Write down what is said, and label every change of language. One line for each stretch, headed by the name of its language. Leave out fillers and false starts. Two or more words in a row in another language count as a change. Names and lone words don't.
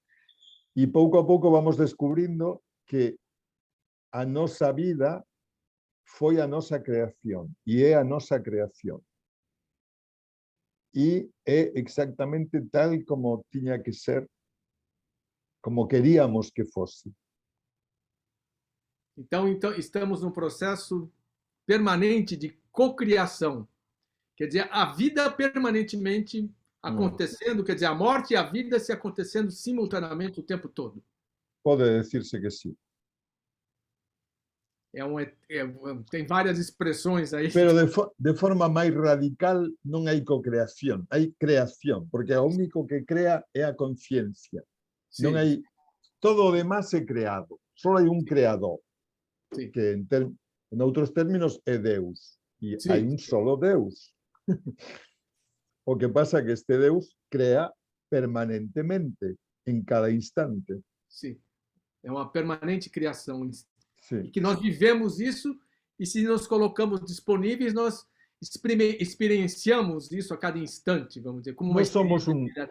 Galician: E pouco a pouco vamos descubrindo que a nosa vida foi a nosa creación e é a nosa creación. E é exactamente tal como tiña que ser, como queríamos que fosse.
Portuguese: Então, estamos num processo permanente de cocriação. Quer dizer, a vida permanentemente acontecendo, quer dizer, a morte e a vida se acontecendo simultaneamente o tempo todo.
Galician: Pode decirse que sim.
Portuguese: Tem várias expressões aí.
Galician: Pero de forma máis radical non hai cocreación, hai creación, porque o único que crea é a conciencia. Non hai, todo o demás é creado, só hai un creador, que en outros términos é Deus, e hai un solo Deus. O que pasa é que este Deus crea permanentemente, em cada instante.
Portuguese: Sim, é uma permanente criação. Sim. E que nós vivemos isso, e se nos colocamos disponíveis, nós experienciamos isso a cada instante, vamos dizer, como uma experiência.